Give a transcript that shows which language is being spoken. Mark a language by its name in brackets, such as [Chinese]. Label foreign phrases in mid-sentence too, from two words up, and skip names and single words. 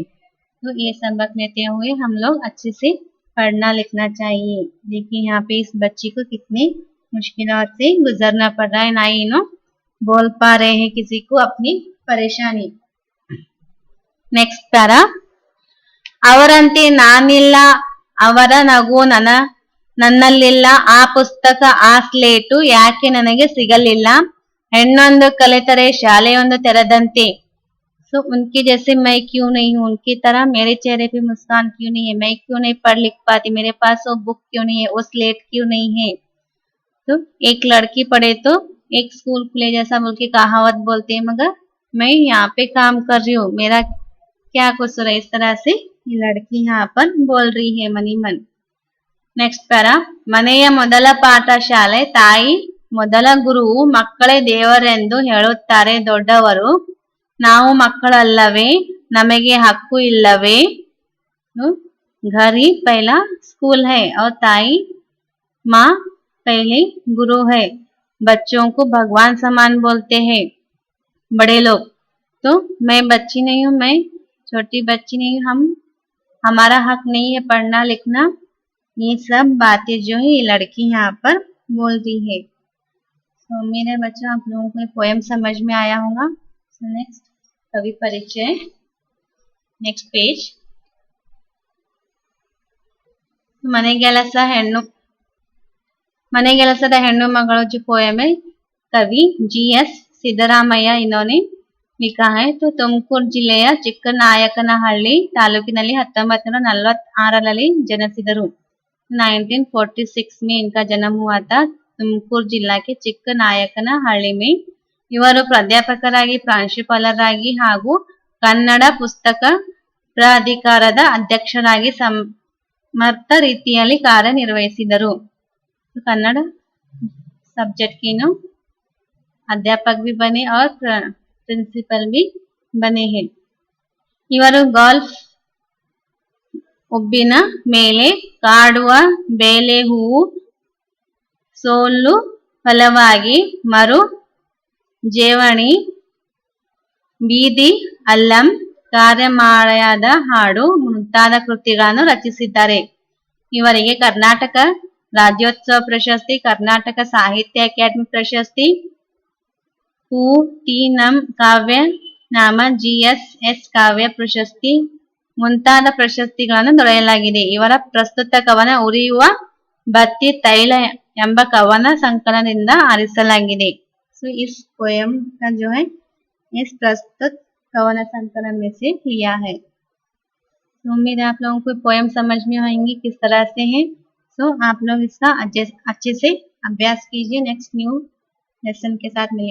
[Hindi] तो ये सबक लेते हुए हम लोग अच्छे से पढ़ना लिखना चाहिए। देखिए यहाँ पे इस बच्ची को कितने मुश्किलों से गुजरना पड़ रहा है, ना ही बोल पा रहे हैं किसी को अपनी परेशानी। [English] next para, [Kannada] ಅವರಂತೆ ನಾನಿಲ್ಲ, ಅವರ ನಗು ನನ್ನಲ್ಲಿಲ್ಲ, ಆ ಪುಸ್ತಕ ಆ ಸ್ಲೇಟು ಯಾಕೆ ನನಗೆ ಸಿಗಲಿಲ್ಲ, ಹೆಣ್ಣೊಂದು ಕಲಿತರೆ ಶಾಲೆಯೊಂದು ತೆರೆದಂತೆ। [Hindi] सो उनके जैसे मैं क्यों नहीं हूँ, उनकी तरह मेरे चेहरे पे मुस्कान क्यों नहीं है, मैं क्यों नहीं पढ़ लिख पाती, मेरे पास वो बुक क्यों नहीं है, वो स्लेट क्यों नहीं है। तो एक लड़की पढ़े तो एक स्कूल खुले जैसा बोल के कहावत बोलते हैं, मगर मैं यहाँ पे काम कर रही हूँ, मेरा क्या कसूर है। इस तरह से ये लड़की यहाँ पर बोल रही है मनी मन। [English] next para, [Kannada] ಮನೆಯ ಮೊದಲ ಪಾಠ ಶಾಲೆ, ತಾಯಿ ಮೊದಲ ಗುರುವು, ಮಕ್ಕಳೇ ದೇವರೆಂದು ಹೇಳುತ್ತಾರೆ ದೊಡ್ಡವರು, ನಾವು ಮಕ್ಕಳಲ್ಲವೇ, ನಮಗೆ ಹಕ್ಕು ಇಲ್ಲವೇ। [Hindi] घर ही पहला स्कूल है और ताई माँ पहले गुरु है। बच्चों को भगवान समान बोलते हैं बड़े लोग। तो मैं बच्ची नहीं हूँ, मैं छोटी बच्ची नहीं हूँ, हमारा हक नहीं है पढ़ना लिखना। ये सब बातें जो है ये लड़की यहाँ पर बोल रही है। तो मेरे बच्चों आप लोगों को पोएम समझ में आया होगा। नेक्स्ट कवि परिचय, [English] next page. [Hindi] ಮನೆಗೆಲಸದ ಹೆಣ್ಣು ಮಗಳು जो पोएम है कवि GS ಸಿದ್ದರಾಮಯ್ಯ इन्होंने लिखा है। [Kannada] तो ತುಮಕೂರು ಜಿಲ್ಲೆಯ ಚಿಕ್ಕನಾಯಕನಹಳ್ಳಿ ತಾಲೂಕಿನಲ್ಲಿ 1946ರಲ್ಲಿ ಜನಿಸಿದರು। [Hindi] 1946 में इनका जन्म हुआ था। [Kannada] ತುಮಕೂರು [Hindi] जिला के [Kannada] ಚಿಕ್ಕನಾಯಕನಹಳ್ಳಿ में ಇವರು ಪ್ರಾಧ್ಯಾಪಕರಾಗಿ, ಪ್ರಾಂಶುಪಾಲರಾಗಿ ಹಾಗೂ ಕನ್ನಡ ಪುಸ್ತಕ ಪ್ರಾಧಿಕಾರದ ಅಧ್ಯಕ್ಷರಾಗಿ ಸಮರ್ಥ ರೀತಿಯಲ್ಲಿ ಕಾರ್ಯನಿರ್ವಹಿಸಿದರು। [Hindi] कन्नड़ सब्जेक्ट के अध्यापक भी बने और प्रिंसिपल भी बने हैं। [Kannada] इವರು ಗಾಲ್ಫ್ ಉಬ್ಬಿನ ಮೇಲೆ ಕಾಡುವ ಬೇಲೆ ಹೂವು, ಸೋಲು ಫಲವಾಗಿ ಮರು ಜೇವಣಿ, ಬೀದಿ ಅಲ್ಲಂ, ಕಾರ್ಯಮಾಳೆಯಾದ ಹಾಡು ಮುಂತಾದ ಕೃತಿಗಳನ್ನು ರಚಿಸಿದ್ದಾರೆ। ಇವರಿಗೆ ಕರ್ನಾಟಕ ರಾಜ್ಯೋತ್ಸವ ಪ್ರಶಸ್ತಿ, ಕರ್ನಾಟಕ ಸಾಹಿತ್ಯ ಅಕಾಡೆಮಿ ಪ್ರಶಸ್ತಿ, ಪೂತಿನಮ ಕಾವ್ಯ ನಾಮ GSS ಕಾವ್ಯ ಪ್ರಶಸ್ತಿ ಮುಂತಾದ ಪ್ರಶಸ್ತಿಗಳನ್ನು ದೊರೆಯಲಾಗಿದೆ। ಇವರ ಪ್ರಸ್ತುತ ಕವನ ಉರಿಯುವ ಬತ್ತಿ ತೈಲ ಎಂಬ ಕವನ ಸಂಕಲನದಿಂದ ಆರಿಸಲಾಗಿದೆ। [Hindi] सो इस पोएम का जो है इस प्रस्तुत कवन संकलन में से लिया है। तो उम्मीद है आप लोगों को पोएम समझ में आएंगी किस तरह से है। तो आप लोग इसका अच्छे से अभ्यास कीजिए। [English] next new lesson [Hindi] के साथ मिलेंगे।